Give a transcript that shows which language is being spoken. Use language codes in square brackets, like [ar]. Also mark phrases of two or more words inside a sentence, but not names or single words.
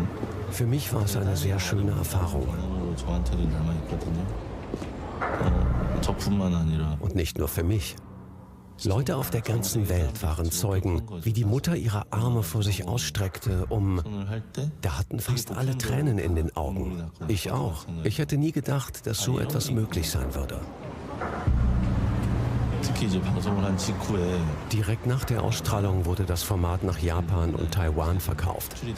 [de] Für mich war es eine sehr schöne Erfahrung. [ko] 저한테도 남아있거든요. 저뿐만 아니라 [de] Und nicht nur für mich. Leute auf der ganzen Welt waren Zeugen, wie die Mutter ihre Arme vor sich ausstreckte, Da hatten fast alle Tränen in den Augen. Ich auch. Ich hätte nie gedacht, dass so etwas möglich sein würde. Direkt nach der Ausstrahlung wurde das Format nach Japan und Taiwan verkauft.